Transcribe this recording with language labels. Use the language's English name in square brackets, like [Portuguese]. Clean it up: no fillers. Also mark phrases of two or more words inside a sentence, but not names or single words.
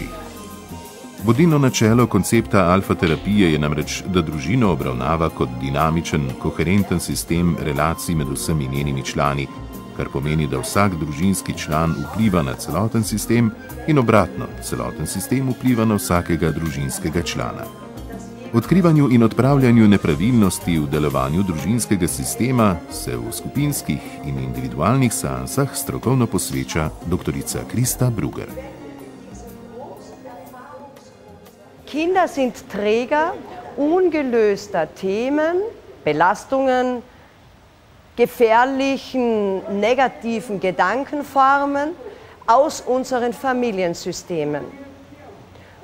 [Slovenian] Vodilno načelo koncepta alfa-terapije je namreč, da družino obravnava kot dinamičen, koherenten sistem relacij med vsemi njenimi člani, kar pomeni, da vsak družinski član vpliva na celoten sistem in obratno, celoten sistem vpliva na vsakega družinskega člana. Odkrivanju in odpravljanju nepravilnosti v delovanju družinskega sistema se v skupinskih in individualnih seansah strokovno posveča doktorica Christa Brugger. [German] Kinder sind Träger ungelöster Themen, Belastungen, gefährlichen, negativen Gedankenformen aus unseren Familiensystemen.